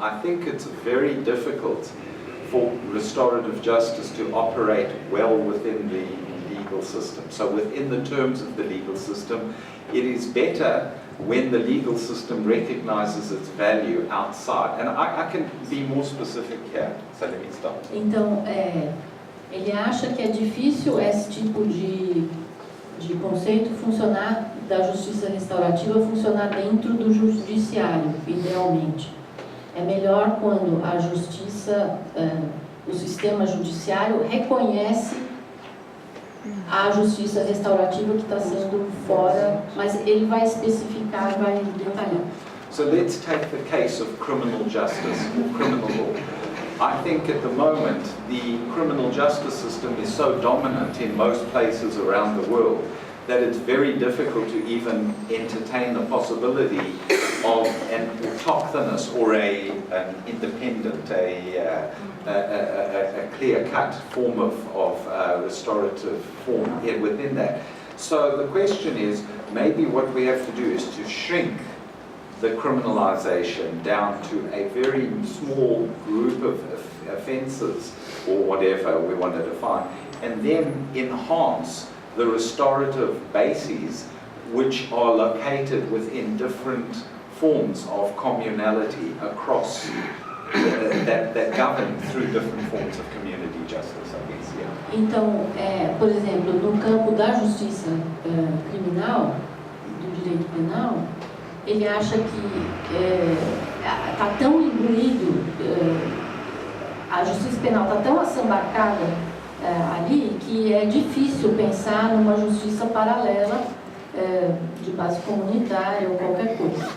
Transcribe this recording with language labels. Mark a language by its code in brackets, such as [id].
[en] I think it's very difficult for restorative justice to operate well within the legal system. So within the terms of the legal system, it is better when the legal system recognizes its value outside. And I can be more specific here. So let me start. [pt] Então, ele acha que é difícil esse tipo de conceito funcionar, da justiça restaurativa funcionar dentro do judiciário, idealmente. É melhor quando a justiça, o sistema judiciário reconhece a justiça restaurativa que está sendo fora, mas ele vai especificar, vai detalhar. [en] So let's take the case of criminal justice or criminal law. I think at the moment the criminal justice system is so dominant in most places around the world that it's very difficult to even entertain the possibility of an autochthonous or an independent, a clear-cut form of restorative form within that. So the question is, maybe what we have to do is to shrink the criminalization down to a very small group of offences, or whatever we want to define, and then enhance the restorative bases which are located within different forms of communality across that govern through different forms of community justice, I guess, yeah. [pt] Então, por exemplo, no campo da justiça criminal, do direito penal, ele acha que está tão imbuído, a justiça penal está tão assambarcada ali, que é difícil pensar numa justiça paralela de base comunitária ou qualquer coisa.